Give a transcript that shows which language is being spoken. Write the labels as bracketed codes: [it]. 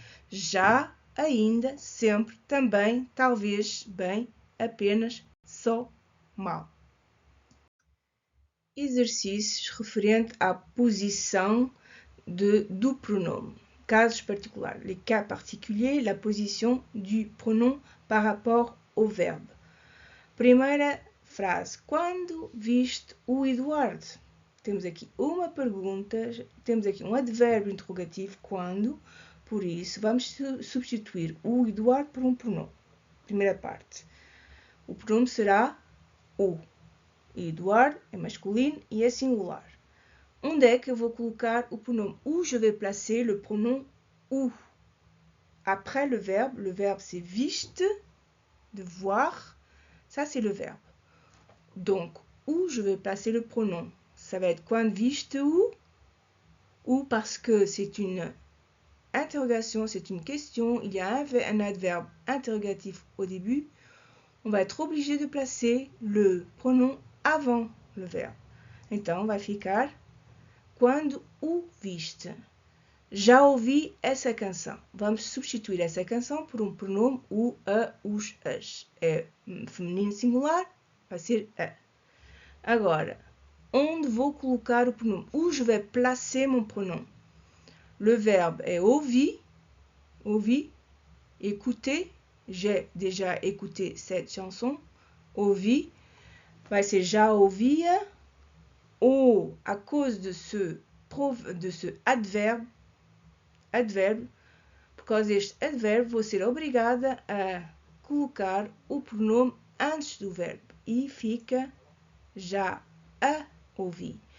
[pt] Já, ainda, sempre, também, talvez, bem, apenas, só, mal. Exercícios referentes à posição do pronome. Casos particulares. [fr] Les cas particuliers, la position du pronom par rapport au verbe. [pt] Primeira frase. Quando viste o Eduardo? Temos aqui uma pergunta, temos aqui um advérbio interrogativo, quando, por isso vamos substituir o Eduardo por um pronome. Primeira parte. O pronome será o. Eduardo é masculino e é singular. Onde é que eu vou colocar o pronome [fr] où? Je vais placer le pronom où. Après le verbe c'est viste, de voir, ça c'est le verbe. Donc, où je vais placer le pronom? Ça va être quand viste où? Ou parce que c'est une interrogation, c'est une question, il y a un adverbe interrogatif au début, on va être obligé de placer le pronom avant le verbe. [pt] Então, vai ficar quando o viste. Já ouvi essa canção. Vamos substituir essa canção por um pronome o, a, os, as. É feminino singular, vai ser a. Agora, onde vou colocar o pronome? [fr] Où je vais placer mon pronom? Le verbe est ouvir, écouter. J'ai déjà écouté cette chanson. [pt] Ouvir vai ser já ouvia, [fr] ou à cause de ce adverbe, [pt] por causa deste advérbio, vou ser obrigada a colocar o pronome antes do verbo e fica já a ouvir.